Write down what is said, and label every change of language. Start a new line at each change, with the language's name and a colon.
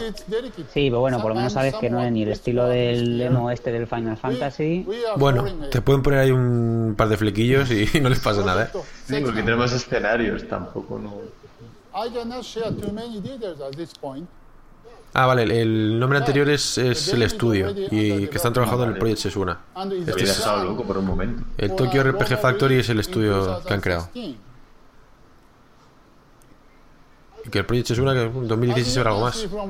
Spanish: Sí, pero bueno, por lo menos sabes que no es ni el estilo del emo este del Final Fantasy. Bueno, te pueden poner ahí un par de flequillos y no les pasa nada, ¿eh? Sí, porque tenemos escenarios, tampoco no.
English: I cannot share too many details at this point.
Spanish: Ah, vale, el nombre anterior es el estudio y que están trabajando en el Project Sesuna. Este es loco por un momento. El Tokyo RPG Factory es el estudio que han creado. Y que el Project Sesuna que en 2016 era algo más.